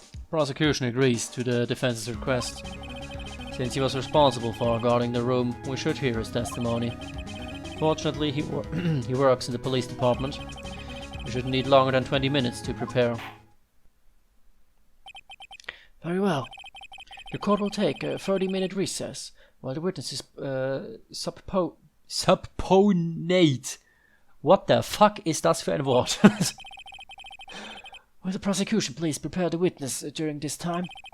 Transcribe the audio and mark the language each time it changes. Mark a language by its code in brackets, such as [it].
[en] Prosecution agrees to the defense's request. Since he was responsible for guarding the room, we should hear his testimony. Fortunately, he works in the police department. We should need longer than 20 minutes to prepare. Very well. The court will take a 30-minute recess while the witnesses Subponate. What the fuck [de] ist das für ein Wort? [en] Will the prosecution please prepare the witness during this time?